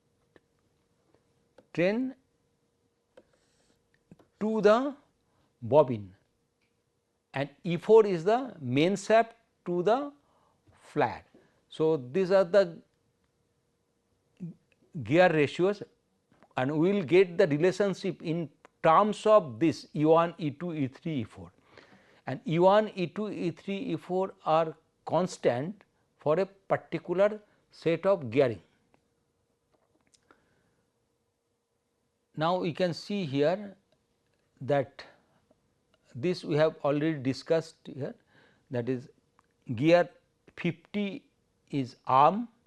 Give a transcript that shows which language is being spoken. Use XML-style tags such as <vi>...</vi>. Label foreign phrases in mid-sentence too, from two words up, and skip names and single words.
<en>train to the bobbin, and E4 is the main shaft to the flat. So, these are the gear ratios, and we will get the relationship in terms of this E1, E2, E3, E4, and E1, E2, E3, E4 are constant for a particular set of gearing. Now, we can see here that this we have already discussed here, that is gear 50 is arm,</en>